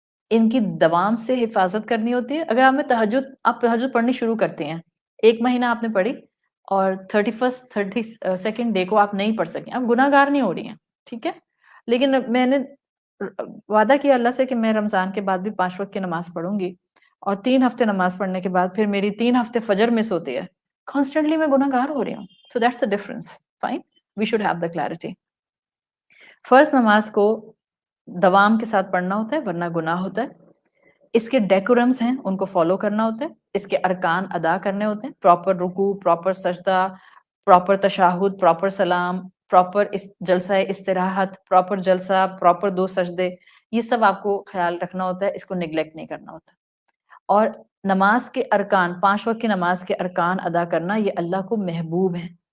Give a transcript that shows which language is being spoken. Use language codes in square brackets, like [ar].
[ur] ان کی دوام سے حفاظت کرنی ہوتی ہے۔ اگر آپ تہجد پڑھنی شروع کرتے ہیں، 1 مہینہ آپ نے پڑھی اور 32nd ڈے کو آپ نہیں پڑھ سکیں، آپ گناہ گار نہیں ہو رہی ہیں، ٹھیک ہے، لیکن میں نے وعدہ کیا اللہ سے کہ میں رمضان کے بعد بھی 5 وقت کی نماز پڑھوں گی، اور 3 ہفتے نماز پڑھنے کے بعد پھر میری 3 ہفتے فجر مس ہوتی ہے، کانسٹنٹلی میں گناہ گار ہو رہی ہوں۔ [en] So that's the difference. Fine, we should have the clarity. [ur] فرض نماز کو دوام کے ساتھ پڑھنا ہوتا ہے ورنہ گناہ ہوتا ہے، اس کے ڈیکورمز ہیں ان کو فالو کرنا ہوتا ہے، اس کے ارکان ادا کرنے ہوتے ہیں، پراپر رکوع، پراپر سجدہ، پراپر تشہد، پراپر سلام، پراپر جلسہ استراحت، پراپر جلسہ، پراپر 2 سجدے، یہ سب آپ کو خیال رکھنا ہوتا ہے، اس کو نیگلیکٹ نہیں کرنا ہوتا۔ اور نماز کے ارکان، 5 وقت کی نماز کے ارکان ادا کرنا یہ اللہ کو محبوب ہے۔